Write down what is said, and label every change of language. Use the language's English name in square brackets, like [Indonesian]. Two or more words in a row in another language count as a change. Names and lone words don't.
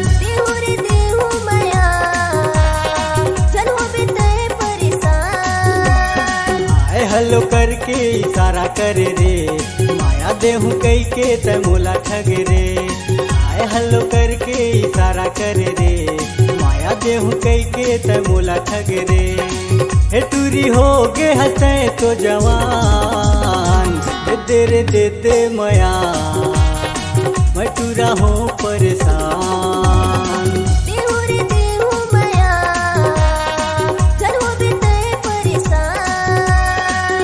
[Chhattisgarhi] देहु रे देहु माया चल हो बीते परेशान। [English] hi hello [Chhattisgarhi] करके इशारा करे रे, माया देहु कई के तय मोला ठगे रे। [English] hi hello [Chhattisgarhi] करके इशारा करे रे, माया देहु कई के तय मोला ठगे रे। हे टूरी हो गे हंसते तो जवान, दे दे मया मैं तू रहो परेशान। देऊ रे देऊ माया करवो बिते परेशान।